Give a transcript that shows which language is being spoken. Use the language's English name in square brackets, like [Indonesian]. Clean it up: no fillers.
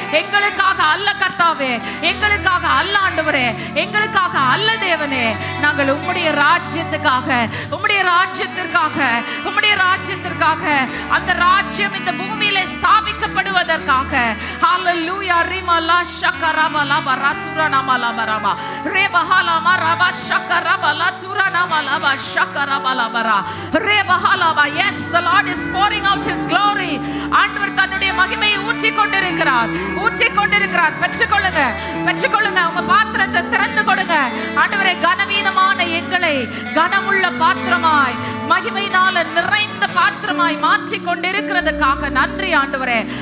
[Tamil] எங்களுக்காக அல்ல கர்த்தாவே, எங்களுக்காக அல்ல ஆண்டவரே, எங்களுக்காக அல்ல தேவனே, நாங்கள் உம்முடைய ராஜ்யத்துக்காக, உம்முடைய ராஜ்யத்திற்காக, உம்முடைய ராஜ்யத்திற்காக, அந்த ராஜ்யம் இந்த பூமியிலே ஸ்தாபிக்கப்படுவதற்காக. ஹalleluya ரிமா லா ஷகரா பலா பரா துரா நாமா லா பரபா ரேபஹாலா மரபா ஷகரா பலா துரா நாமா லா பா ஷகரா பலா பரா ரேபஹாலா பா. [English] Yes, the Lord is pouring out his glory. [Tamil] ஆண்டவர் தன்னுடைய மகிமையை ஊற்றிக் கொண்டிருக்கிறார், ஊற்றிக் கொண்டிருக்கிறார். பெற்றுக்கொள்ளுங்க, பெற்றுக்கொள்ளுங்க. உங்க பாத்திரத்தை திறந்து கொடுங்க. ஆண்டவரே, கனவீனமான எங்களை கனமுள்ள பாத்திரமாய், மகிமையினால நிறைந்த பாத்திரமாய் மாற்றி கொண்டிருக்கிறதுக்காக நன்றி ஆண்டவரே.